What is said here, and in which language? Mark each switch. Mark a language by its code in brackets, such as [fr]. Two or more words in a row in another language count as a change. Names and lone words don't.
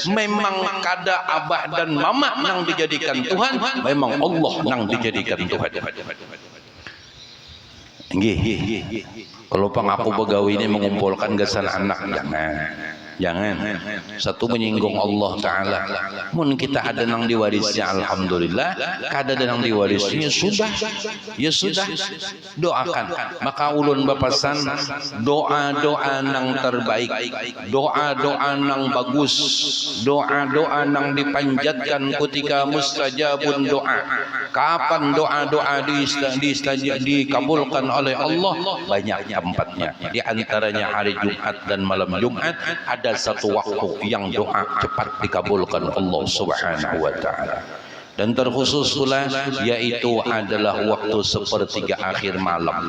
[bjn] Memang kada abah dan mama yang dijadikan Tuhan, memang Allah yang dijadikan Tuhan. Nggih. Kalau pengaku pegawai ini mengumpulkan gasan anak, jangan. [id] Satu menyinggung Allah Ta'ala. [bjn] Mun kita ada yang diwarisnya alhamdulillah, kada ada yang diwarisnya ya sudah doakan. Maka ulun bapasan doa-doa nang terbaik, doa-doa nang bagus, doa-doa nang dipanjatkan ketika mustajabun doa. [id] Kapan doa-doa dikabulkan oleh Allah? Banyak tempatnya. Di antaranya hari Jumat dan malam Jumat ada satu waktu yang doa cepat dikabulkan Allah [ar] Subhanahu wa taala. [id] Dan terkhusus pula yaitu adalah waktu sepertiga akhir malam.